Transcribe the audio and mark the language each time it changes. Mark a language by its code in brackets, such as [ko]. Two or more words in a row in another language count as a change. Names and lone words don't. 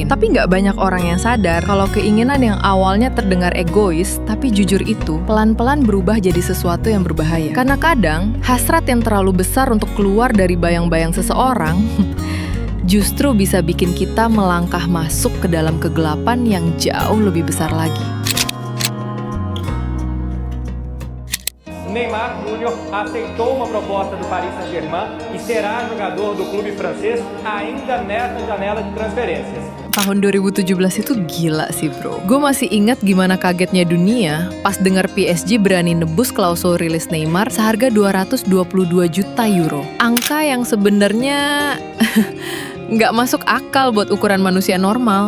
[id] Tapi nggak banyak orang yang sadar kalau keinginan yang awalnya terdengar egois, tapi jujur itu pelan-pelan berubah jadi sesuatu yang berbahaya. Karena kadang hasrat yang terlalu besar untuk keluar dari bayang-bayang seseorang justru bisa bikin kita melangkah masuk ke dalam kegelapan yang jauh lebih besar lagi. [pt] Neymar Júnior aceitou uma proposta do Paris Saint-Germain e será jogador do clube francês ainda nesta janela de transferências. [id] Tahun 2017 itu gila sih bro. Gue masih ingat gimana kagetnya dunia pas dengar PSG berani nebus klausul rilis Neymar seharga 222 juta euro. Angka yang sebenarnya Nggak masuk akal buat ukuran manusia normal.